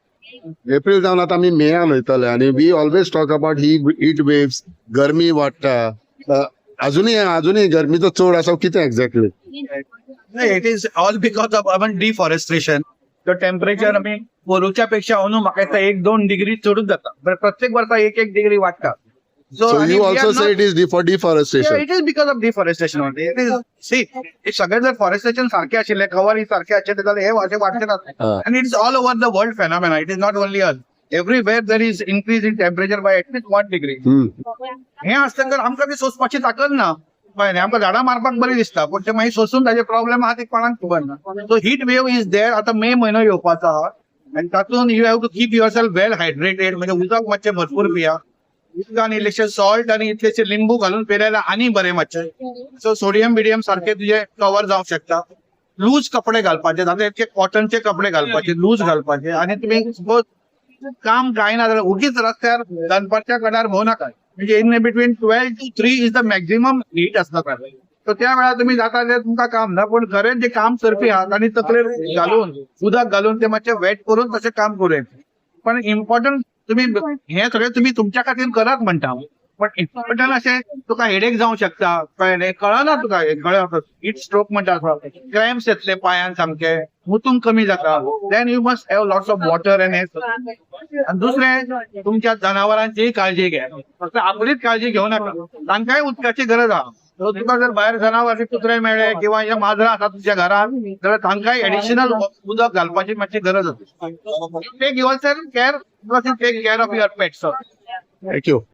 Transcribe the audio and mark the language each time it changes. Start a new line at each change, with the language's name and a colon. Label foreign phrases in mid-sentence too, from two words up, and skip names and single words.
Konkani: एप्रिल जावन आतां आमी मेयान वयतले आणि
English: we always talk about heat waves,
Konkani: गरमी वाडटा. अजूनही गरमीचो चड आसा कितें एक्झॅक्टली?
English: It is all because of deforestation.
Konkani: तो टेम्परेचर आम्ही पोरूच्या पेक्षा अंदू म्हाका दिसता 1-2 डिग्री चडूच जाता. प्रत्येक वर्सा 1-1 डिग्री वाडटा.
English: So you also say it is for deforestation. It is because of deforestation. it is
Konkani: सी सगळे जर फॉरेस्ट्रेशन सारखे आशिल्ले, कवर सारखे आशिल्ले जाल्यार हे अशें वाडचे नासले.
English: And it's all over the world phenomena. It is not only us. Everywhere there is increase in temperature by at least 1 degree.
Konkani: हे आसतकर आमकां ती सोंसपाची ताकद ना. पळय आमकां झाडां मारपाक बरी दिसता, पण ते मागीर सोंसून ताजे प्रॉब्लेम आहा ते कोणाक खबर ना.
English: So heat wave is there.
Konkani: आता मे म्हयनो येवपाचो आहा आनी तातूंत
English: you have to keep your self well hydrated.
Konkani: म्हणजे उदक मातशें भरपूर पिया. उदकान इल्लेशें सॉल्ट आनी इतलेशें लिंबू घालून पिल्यार आनी बरें मातशें. सो सोडियम बिडियम सारखे तुजे कवर जावंक शकता. लूज कपडे घालपाचे, जाता इतके कॉटनचे कपडे घालपाचे, लूज घालपाचे. आनी तुमी सपोज काम काय ना जाल्यार उगीच रस्त्यार दनपारच्या कडार भोंव नाका.
English: म्हणजे in between 12 to 3 is the maximum heat आसता.
Konkani: सो त्या वेळार तुम्ही जाता जाल्यार तुमकां काम ना, पण खरेंच जे काम करपी आहात तांणी तकलेर घालून उदक घालून ते मातशें वेट करून तशें काम करूं. पण इम्पॉर्टंट तुम्ही हे सगळें तुम्ही तुमच्या खातीर करात म्हणटा. पण इम्पॉर्टंट अशें तुका हेडेक जावंक शकता. कळ्ळें? कळना तुका
English: heat stroke
Konkani: म्हणटा, क्रॅम्प्स येतले पांयान सामके, मुतूंक कमी जाता.
English: Then you must have lots of water and hey.
Konkani: आणि दुसरें तुमच्या जनावरांची काळजी घे. फक्त आपलीच काळजी घेऊ नका, तांकांय उदकाची गरज आहा. तुका जर भायर जनावर कुत्रे मेळ्ळे किंवा हे माजरां आसा तुमच्या घरान जाल्यार तांकांय एडिशनल उदक घालपाची मातशी गरज आसा.
English: Take your self care, take care of your pets.
Konkani: थँक्यू.